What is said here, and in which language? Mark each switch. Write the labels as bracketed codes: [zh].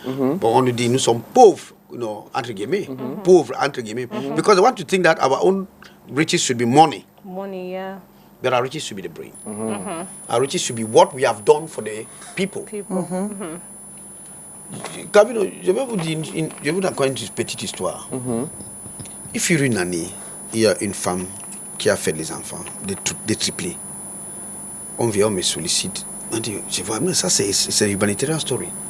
[fr] But on the nous sommes pauvres, entre guillemets. Pauvres, entre guillemets. [en] Because I want to think that our own riches should be money. Money, yeah. But our riches should be the brain. Our riches should be what we have done for the people. [fr] Je vais vous dire, je vais vous raconter une petite histoire. Il fut une année, il y a une femme qui a fait des enfants, des triplés. On vient, on me sollicite. On dit, je vois, mais ça c'est humanitarian story.